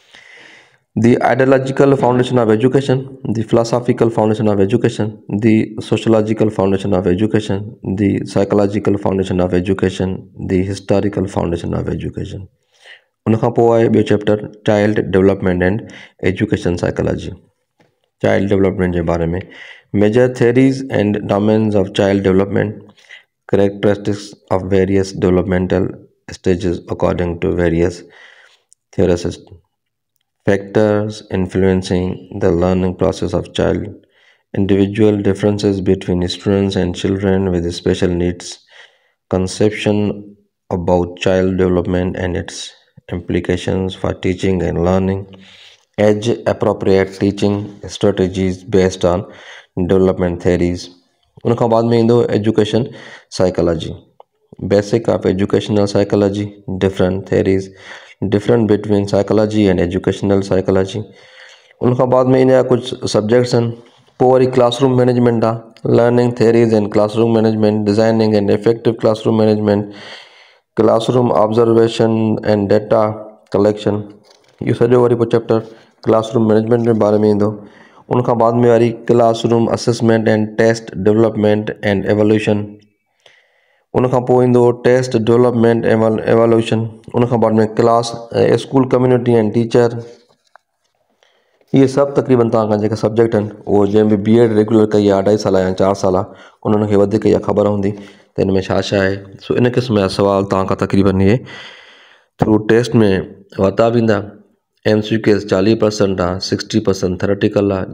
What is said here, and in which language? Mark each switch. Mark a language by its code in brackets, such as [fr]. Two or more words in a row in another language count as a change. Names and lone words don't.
[en] The ideological foundation of education, the philosophical foundation of education, the sociological foundation of education, the psychological foundation of education, the historical foundation of education. [sd] उनखां पोइ आहे ॿियो चैप्टर [en] child development and education psychology. child development [sd] जे बारे में [en] major theories and domains of child development, characteristics of various developmental stages according to various theorists, factors influencing the learning process of child, individual differences between students and children with special needs, conception about child development and its implications for teaching and learning, age appropriate teaching strategies based on development theories। [sd] उनखां बाद में ईंदो [en] education psychology, basic of educational psychology, different theories, different between psychology and educational psychology. [sd] उनखां बाद में इन जा कुझु सब्जेक्ट्स आहिनि। पोइ वरी [en] classroom management [sd] आहे, [en] learning theories and classroom management, designing and effective classroom management, classroom observation and data collection. [sd] इहो सॼो वरी पोइ [en] chapter classroom management [sd] जे बारे में ईंदो। उनखां बाद में वरी [en] classroom assessment and test development and evaluation. [sd] उनखां पोइ ईंदो [en] test development evaluation. [sd] उनखां बाद में [en] class school community and teacher. [sd] इहे सभु तक़रीबन तव्हांखां जेके सब्जेक्ट आहिनि उहो जंहिं बि B.Ed रेगुलर कई आहे 2.5 साल या 4 साल उन्हनि खे वधीक इहा ख़बर हूंदी त हिन में छा छा आहे। सो इन क़िस्म जा सवाल तव्हांखां तक़रीबन इहे [en] through test [sd] में वरिता वेंदा। MCQs 40% आहे, 60% थेरेटिकल आहे।